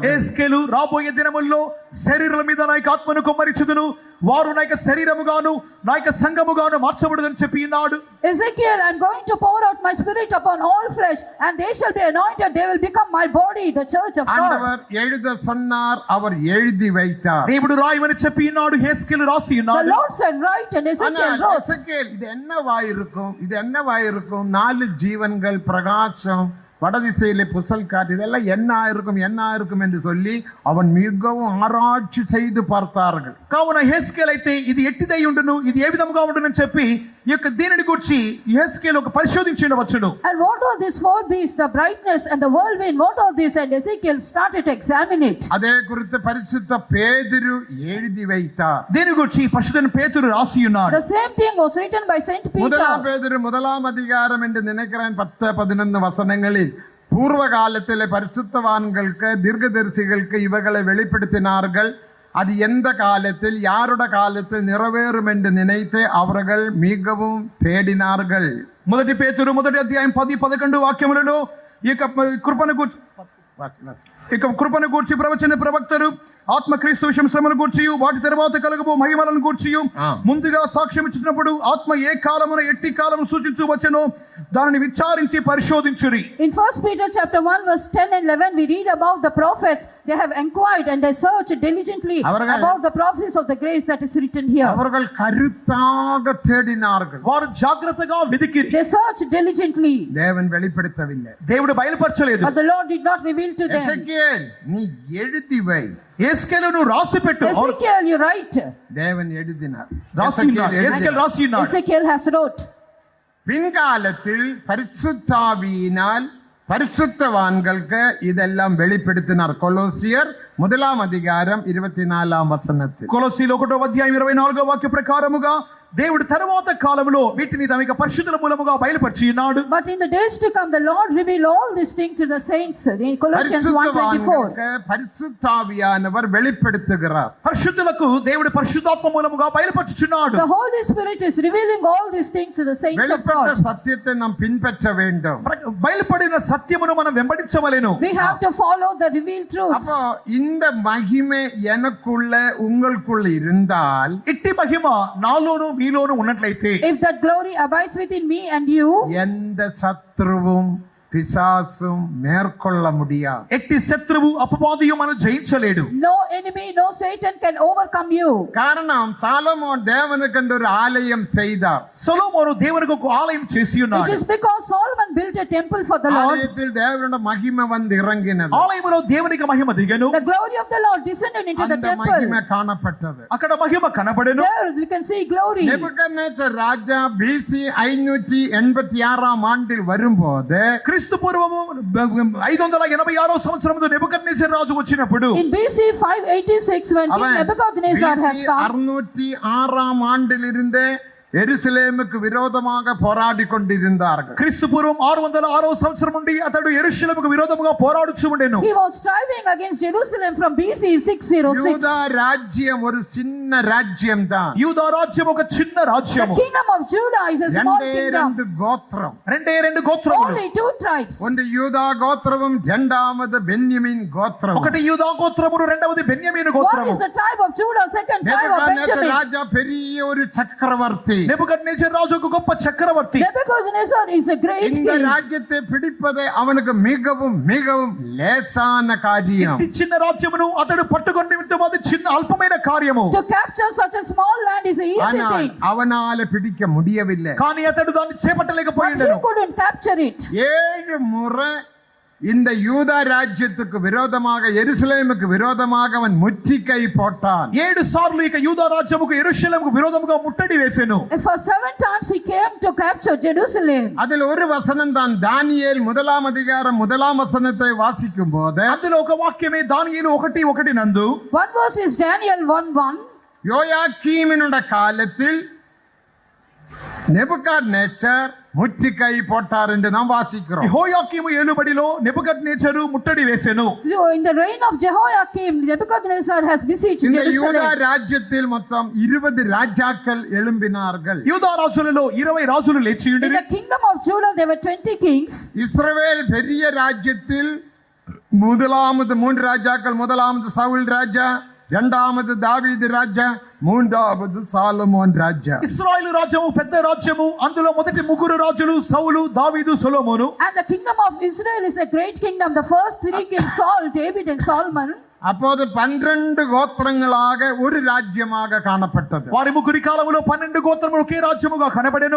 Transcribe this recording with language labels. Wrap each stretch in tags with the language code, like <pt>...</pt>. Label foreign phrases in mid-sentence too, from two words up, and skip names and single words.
<te>యేస్కేలు రాబోయే దినముల్లో శరీరాల మీద నా యొక్క ఆత్మను కుమ్మరించుదును, వారు నా యొక్క శరీరముగాను నా యొక్క సంఘముగాను మార్చబడుదని చెప్పి ఉన్నాడు.</te> <en>Ezekiel, I'm going to pour out my spirit upon all flesh and they shall be anointed, they will become my body, the church of God.</en> <ta>ஆண்டவர் எழுத சொன்னார், அவர் எழுதி வைத்தார்.</ta> <te>దేవుడు రాయమని చెప్పి ఉన్నాడు, యేస్కేలు రాసి</te> <en>The</en> <te>ఉన్నాడు.</te> <en>Lord said write and Ezekiel wrote.</en> <ta>எசேக்கியேல் இது என்னவாயிருக்கும், இது என்னவாயிருக்கும்? 4 ஜீவன்கள் பிரகாசம் வடதிசையிலே புசல் காற்று, இதெல்லாம் என்ன இருக்கும் என்று சொல்லி அவன் மிகவும் ஆராய்ச்சி செய்து பார்த்தார்கள்.</ta> <te>కావున యెహెజ్కేలు అయితే ఇది ఎట్టిదై ఉండును, ఇది ఏ విధముగా ఉండునని చెప్పి ఈ యొక్క దీనిని గురించి యెహెజ్కేలు ఒక పరిశోధించవచ్చును.</te> <en>And what are these four beasts, the brightness and the whirlwind, what are these? And Ezekiel started to examine it.</en> <ta>அதே குறித்து பரிசுத்த பேதுரு எழுதி வைத்தார்.</ta> <te>దీని గురించి పరిశుద్ధ పేతురు రాసి ఉన్నాడు.</te> <en>The same thing was written by Saint</en> <ta>முதலாம்</ta> <en>Peter.</en> <ta>பேதுரு 1ஆம் அதிகாரம் என்று நினைக்கிறேன் 10-11 வசனங்களில் பூர்வ காலத்திலே பரிசுத்தவான்களுக்கு தீர்க்கதரிசிகளுக்கு இவர்களை வெளிப்படுத்தினார்கள். அது எந்த காலத்தில் யாருடைய காலத்தில் நிறைவேறும் என்று நினைத்து அவர்கள் மிகவும் தேடினார்கள்.</ta> <te>మొదటి పేతురు 1వ అధ్యాయం 10-11 వాక్యములలో ఈ యొక్క కృపను గూర్చి ప్రవచన ప్రవక్తలు ఆత్మక్రీస్తు విషయం శ్రమను గూర్చి వాటి తర్వాత కలుగబో మహిమలను గూర్చి ముందుగా సాక్ష్యం ఇచ్చినప్పుడు ఆత్మ ఏ కాలమున ఎట్టి కాలము సూచించు వచ్చెనో దానిని విచారించి పరిశోధించుడి.</te> <en>In 1 Peter chapter 1 verse 10 and 11 we read about the prophets. They have inquired and they searched diligently about the prophecies of the grace that is written here.</en> <ta>அவர்கள் கருத்தாக தேடினார்கள்.</ta> <te>వారు జాగ్రత్తగా వెదికిరి.</te> <en>They searched diligently.</en> <ta>தேவன் வெளிப்படுத்தவில்லை.</ta> <te>దేవుడు బయలుపరచలేదు.</te> <en>But the Lord did not reveal to them.</en> <ta>எசேக்கியேல் நீ எழுதி வை.</ta> <te>యెహెజ్కేలును రాసి పెట్టు.</te> <en>Ezekiel, you write.</en> <ta>தேவன் எழுதினார்.</ta> <te>యెహెజ్కేలు రాసి ఉన్నాడు.</te> <en>Ezekiel has wrote.</en> <ta>பின்காலத்தில் பரிசுத்தாவியினால் பரிசுத்தவான்களுக்கு இதெல்லாம் வெளிப்படுத்தினார். கொலோசியர் 1ஆம் அதிகாரம் 24ஆம் வசனத்தில்.</ta> <te>కొలొస్సీయులు 1వ అధ్యాయం 24వ వాక్య ప్రకారముగా దేవుడు తరువాత కాలములో వీటిని తమ యొక్క పరిశుద్ధుల మూలముగా బయలుపరిచి ఉన్నాడు.</te> <en>But in the days to come the Lord reveal all these things to the saints. In Colossians 1:24.</en> <ta>பரிசுத்தாவியானவர் வெளிப்படுத்துகிறார்.</ta> <te>పరిశుద్ధులకు దేవుడు పరిశుద్ధాత్మ మూలముగా బయలుపరుచుచున్నాడు.</te> <en>The Holy Spirit is revealing all these things to the saints of</en> <ta>வெளிப்பட்ட</ta> <en>God.</en> <ta>சத்தியத்தை நாம் பின்பற்ற வேண்டும்.</ta> <te>బయలుపడిన సత్యమును మనం వెంబడించవలెను.</te> <en>We have to follow the revealed truth.</en> <ta>அப்போ இந்த மகிமை எனக்குள்ள உங்களுக்குள்ள இருந்தால்</ta> <te>ఇట్టి మహిమ నాలోను మీలోను ఉన్నట్లయితే,</te> <en>If that glory abides within me and you,</en> <ta>எந்த சத்ருவும் பிசாசும் மேற்கொள்ள முடியாது.</ta> <te>ఎట్టి శత్రువు అపవాదియు మనం జయించలేడు.</te> <en>no enemy, no Satan can overcome you.</en> <ta>காரணம் சாலமோன் தேவனுக்கென்று ஒரு ஆலயம் செய்தார்.</ta> <te>సొలొమోను దేవునికి ఒక ఆలయం చేసి</te> <en>It</en> <te>ఉన్నాడు.</te> <en>is because Solomon built a temple for the Lord.</en> <ta>ஆலயத்தில் தேவனுடைய மகிமை வந்து இறங்கினது.</ta> <te>ఆలయములో దేవునికి మహిమ దిగెను.</te> <en>The glory of the Lord descended into the</en> <ta>அந்த</ta> <en>temple.</en> <ta>மகிமை காணப்பட்டது.</ta> <te>అక్కడ మహిమ కనబడెను.</te> <en>There we can see glory.</en> <ta>నెబుకద్నెజర్ రాజా BC 586ஆம் ஆண்டில் வரும்போது</ta> <te>క్రీస్తు పూర్వము 586వ సంవత్సరములో నెబుకద్నెజర్ రాజు వచ్చినప్పుడు,</te> <en>In BC 586 when King</en> <ta>அவன்</ta> <en>Nebuchadnezzar has BC come,</en> <ta>606ஆம் ஆண்டிலிருந்து எருசலேமுக்கு விரோதமாக போராடி கொண்டிருந்தார்கள்.</ta> <te>క్రీస్తు పూర్వం 606వ సంవత్సరం నుండి అతడు యెరూషలేముకు విరోధముగా పోరాడుచూ ఉండెను.</te> <en>he was striving against Jerusalem from BC 606.</en> <ta>யூதா ராஜ்யம் ஒரு சின்ன ராஜ்யம் தான்.</ta> <te>యూదా రాజ్యం ఒక చిన్న</te> <en>The</en> <te>రాజ్యము.</te> <en>kingdom of Judah is a small kingdom.</en> <ta>ரெண்டு கோத்திரம்.</ta> <te>రెండు గోత్రములు.</te> <en>Only two tribes.</en> <ta>ஒன்று யூதா கோத்திரமும் இரண்டாவது பென்யமீன் கோத்திரம்.</ta> <te>ఒకటి యూదా గోత్రమును, రెండవది బెన్యామీను</te> <en>One</en> <te>గోత్రము.</te> <en>is the tribe of Judah, second tribe of నెబుకద్నెజర్ Benjamin.</en> <ta>ராஜா பெரிய ஒரு சக்கரவர்த்தி.</ta> <te>నెబుకద్నెజర్ రాజు ఒక గొప్ప చక్రవర్తి.</te> <en>Nebuchadnezzar is a great</en> <ta>இந்த</ta> <en>king.</en> <ta>ராஜ்யத்தை பிடிப்பது அவனுக்கு மிகவும் மிகவும் லேசான காரியம்.</ta> <te>ఈ చిన్న రాజ్యమును అతడు పట్టుకొని నిమిత్తం అది చిన్న అల్పమైన కార్యము.</te> <en>To capture such a small land is a easy</en> <ta>ஆனால்</ta> <en>thing.</en> <ta>அவனால பிடிக்க முடியவில்லை.</ta> <te>కానీ అతడు దాన్ని</te> <en>But</en> <te>చేపట్టలేకపోయిండెను.</te> <en>he couldn't capture it.</en> <ta>7 முறை இந்த யூதா ராஜ்யத்துக்கு விரோதமாக எருசலேமுக்கு விரோதமாக அவன் முற்றுகை போட்டான்.</ta> <te>7 సార్లు ఇక యూదా రాజ్యముకు యెరూషలేముకు విరోధముగా ముట్టడి వేసెను.</te> <en>And for 7 times he came to capture Jerusalem.</en> <ta>அதில் ஒரு வசனம் தான். தானியேல் 1ஆம் அதிகாரம் 1ஆம் வசனத்தை வாசிக்கும் போது</ta> <te>అందులో ఒక వాక్యమే దానియేలు 1:1 నందు,</te> <en>One verse is Daniel 1:1.</en> <ta>யோயாக்கீமினுடைய காலத்தில் నెబుకద్నెజర్ ముற்றுகை போட்டார் என்று நாம் வாசிக்கிறோம்.</ta> <te>యెహోయాకీము ఏలుబడిలో నెబుకద్నెజరు ముట్టడి వేసెను.</te> <en>So in the reign of Jehoiakim, Nebuchadnezzar has besieged</en> <ta>இந்த யூதா</ta> <en>Jerusalem.</en> <ta>ராஜ்யத்தில் மொத்தம் 20 ராஜாக்கள் எழும்பினார்கள்.</ta> <te>యూదా రాజులలో 20 రాజులు లేచి</te> <en>In</en> <te>ఉండిరి.</te> <en>the kingdom of Judah there were 20 kings.</en> <ta>இஸ்ரவேல் பெரிய ராஜ்யத்தில் முதலாவது 3 ராஜாக்கள். முதலாவது சவுல் ராஜா, இரண்டாவது தாவீது ராஜா, மூன்றாவது சாலமோன் ராஜா.</ta> <te>ఇశ్రాయేలు రాజ్యము పెద్ద రాజ్యము. అందులో మొదటి 3 రాజులు సౌలు, దావీదు, సొలొమోను.</te> <en>And the kingdom of Israel is a great kingdom. The first 3 kings, Saul, David and Solomon.</en> <ta>அப்போது 12 கோத்திரங்களாக ஒரு ராஜ்யமாக காணப்பட்டது.</ta> <te>వారి ముగ్గురి కాలంలో 12 గోత్రములు ఒకే రాజ్యముగా కనబడెను.</te>